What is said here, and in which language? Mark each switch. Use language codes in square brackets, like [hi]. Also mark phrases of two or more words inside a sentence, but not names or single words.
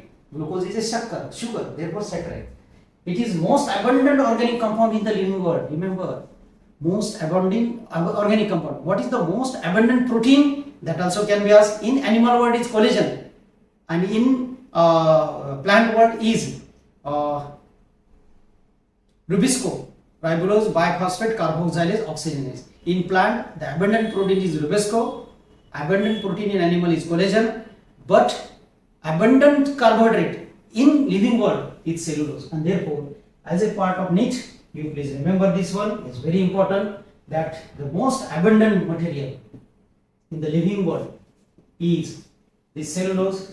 [en] Glucose is a sugar, therefore saccharide. It is most abundant organic compound in the living world. Remember, most abundant organic compound. What is the most abundant protein? That also can be asked. In animal world is collagen, and in plant world is ribosco, ribulose, biphosphate, carboxylase, oxygenase. In plant, the abundant protein is ribosco, abundant protein in animal is collagen, but abundant carbohydrate in living world is cellulose. And therefore, as a part of NEET, you please remember this one. It's very important that the most abundant material in the living world is this cellulose.